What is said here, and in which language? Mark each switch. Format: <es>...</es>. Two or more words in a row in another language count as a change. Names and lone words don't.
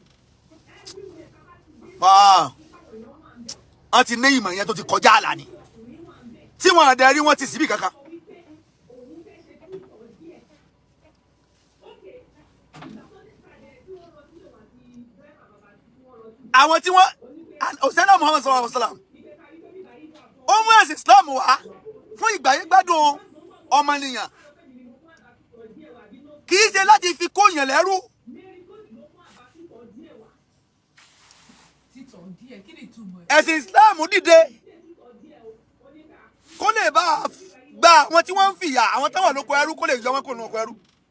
<yo>wọ́n ti ní ìmọ̀ yẹn tó ti kọjá àlà ni tí wọ́n àdẹ́rí wọ́n ti síbì kankan. àwọn tí wọ́n òsèlú Muhammad</yo> <ar>صلى الله عليه وسلم</ar> <yo>ó mú ẹ̀sìn Islam wá fún ìgbáyégbádùn ọmọnìyàn kì í ṣe láti fi kó yàn lẹ́rú. ẹ̀sìn Islam dìde kó lè bá gba àwọn tí wọ́n ń fìyà àwọn tó wà lóko ẹrú kó lè yọ wọn kó lóko ẹrú.</yo>